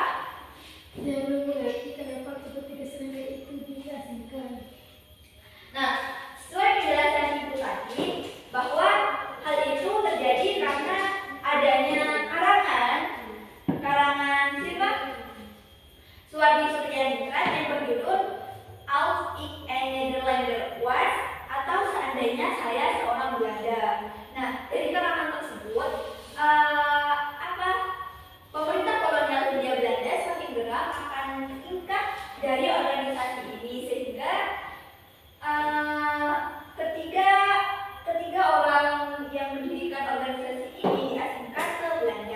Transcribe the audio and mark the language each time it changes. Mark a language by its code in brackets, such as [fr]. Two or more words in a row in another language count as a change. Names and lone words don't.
[id] Saya belum mengerti kenapa ketiga serangkai itu diasingkan. Nah, sesuai penjelasan ibu tadi, bahwa hal itu terjadi karena adanya karangan siapa? Suwardi Suryaningrat yang berjudul Als ik een Nederlander was, atau seandainya saya seorang Belanda. Nah, dari karangan tersebut, pemerintah kolonial Hindia Belanda semakin geram akan meningkat dari organisasi ini, sehingga ketiga orang yang mendirikan organisasi ini diasingkan ke Belanda.